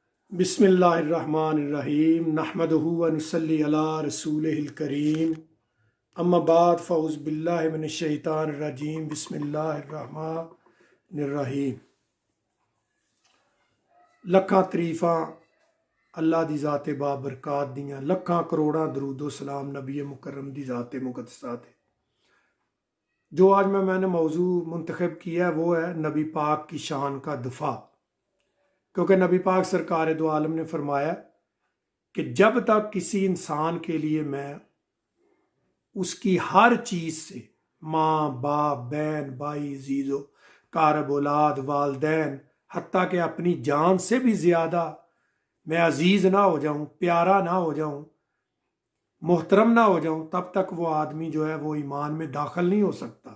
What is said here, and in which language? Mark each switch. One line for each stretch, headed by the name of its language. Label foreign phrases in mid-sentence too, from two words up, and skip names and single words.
Arabic: بسم الله الرحمن الرحيم نحمده ونصلي على رسوله الكريم أما بعد فأعوذ بالله من الشيطان الرجيم بسم الله الرحمن الرحيم.
Punjabi: لکھاں تعریفاں اللہ دی ذاتِ بابرکات دیاں، لکھاں کروڑاں درود و سلام نبی مکرم دی ذاتِ مقدسہ تے.
Urdu: جو آج میں نے موضوع منتخب کیا ہے وہ ہے نبی پاک کی شان کا دفاع. کیونکہ نبی پاک سرکار دو عالم نے فرمایا کہ جب تک کسی انسان کے لیے میں اس کی ہر چیز سے، ماں باپ بہن بھائی جیجو کارب اولاد والدین حتیٰ کہ اپنی جان سے بھی زیادہ میں عزیز نہ ہو جاؤں، پیارا نہ ہو جاؤں، محترم نہ ہو جاؤں، تب تک وہ آدمی جو ہے وہ ایمان میں داخل نہیں ہو سکتا.